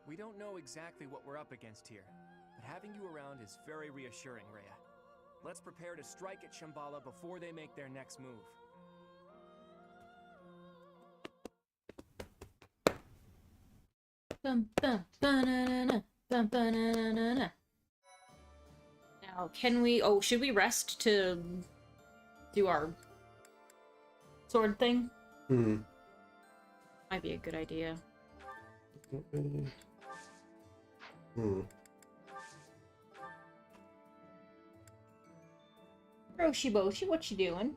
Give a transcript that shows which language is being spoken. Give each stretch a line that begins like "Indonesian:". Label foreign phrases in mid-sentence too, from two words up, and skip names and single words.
English: We don't know exactly what we're up against here, but having you around is very reassuring, Rhea. Let's prepare to strike at Shambhala before they make their next move. Bum, bum, ba-na-na-na, bum, ba-na-na-na-na. Now, can we... Oh, should we rest to do our sword thing? Hmm. Might be a good idea. Hmm. Roshi Boshi, what you doing?